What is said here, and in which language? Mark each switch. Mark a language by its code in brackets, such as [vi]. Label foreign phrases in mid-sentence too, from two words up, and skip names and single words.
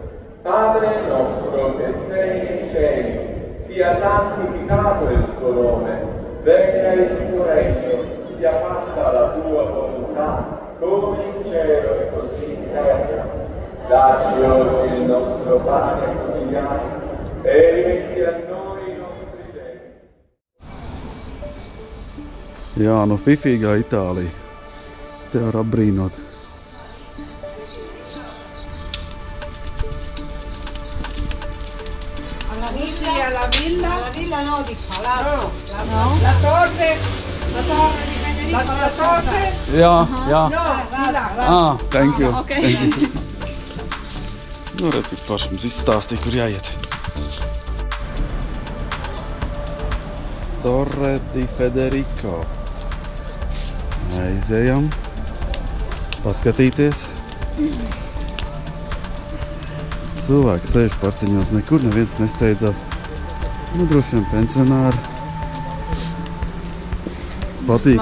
[it] Padre nostro che sei nei cieli, sia santificato il tuo nome, venga il tuo regno, sia fatta la tua volontà, come in cielo e così in terra. Dacci oggi il nostro pane quotidiano e rimetti a noi i nostri debiti. [lv] Jā, nu fifīgā Itālija. Te var apbrīnot. [it] La villa no, di palazzo. La torre di Federico. La torre. [lv] Jā, jā. [it] No, villa. [en] Ah, thank you. Okay. Thank you. [lv] Nu, redz, cik forši mums izstāstīja, kur jāiet. Torre di Federico. Aizejam. Paskatīties. Cilvēki sēž parciņos, nekur neviens nesteidzās. Nu, droši vien pensionāri. Patīkam.